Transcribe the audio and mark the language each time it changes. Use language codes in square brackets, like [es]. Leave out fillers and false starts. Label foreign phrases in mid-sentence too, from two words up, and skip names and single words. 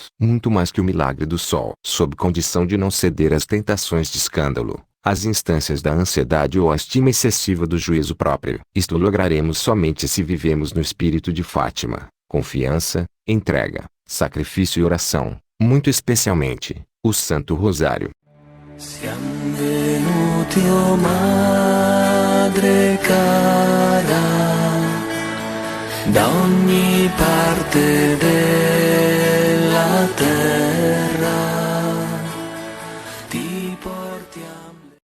[pt] Muito mais que o milagre do sol. Sob condição de não ceder às tentações de escândalo, às instâncias da ansiedade ou à estima excessiva do juízo próprio. Isto lograremos somente se vivemos no espírito de Fátima, confiança, entrega, sacrifício e oração, muito especialmente, o Santo Rosário. [it] Siam venuti, o Madre cara, da ogni parte della terra, ti portiamo.